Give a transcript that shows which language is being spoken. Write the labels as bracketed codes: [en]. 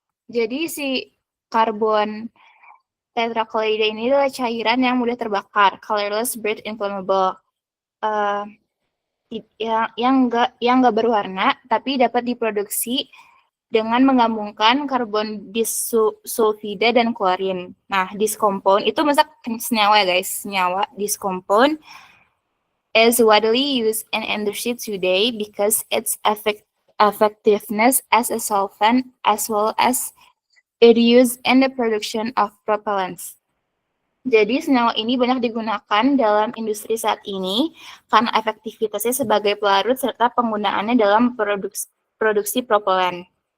[id] Jadi si karbon tetrachloride ini adalah cairan yang mudah terbakar, [en] colorless, bright, inflammable. [id] Yang nggak berwarna, tapi dapat diproduksi dengan menggabungkan karbon disulfida dan klorin. [en] Nah, this compound [id] itu masak senyawa ya guys, senyawa [en] this compound is widely used in industry today because its effectiveness as a solvent as well as its use in the production of propellants. [id] Jadi senyawa ini banyak digunakan dalam industri saat ini karena efektivitasnya sebagai pelarut serta penggunaannya dalam produksi propelan.